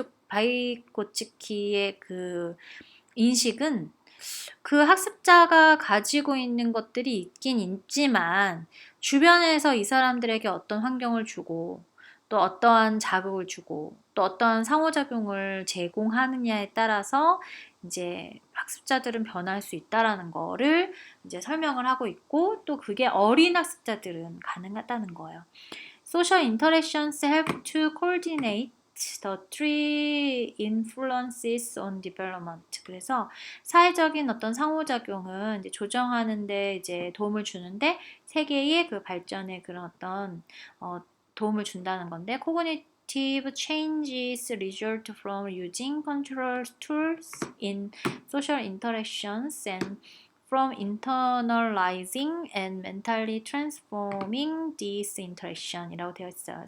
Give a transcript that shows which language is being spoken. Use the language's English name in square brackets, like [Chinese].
[Korean] 바이고츠키의 그 인식은 그 학습자가 가지고 있는 것들이 있긴 있지만 주변에서 이 사람들에게 어떤 환경을 주고 또 어떠한 자극을 주고 또 어떠한 상호작용을 제공하느냐에 따라서 이제 학습자들은 변할 수 있다라는 거를 이제 설명을 하고 있고 또 그게 어린 학습자들은 가능하다는 거예요. [English] Social interactions help to coordinate the three influences on development. [Korean] 그래서 사회적인 어떤 상호작용은 이제 조정하는데 이제 도움을 주는데 세 개의 그 발전에 그런 어떤 도움을 준다는 건데 [English] cognitive changes result from using control tools in social interactions and from internalizing and mentally transforming this interaction [Korean] 이라고 되어 있어요.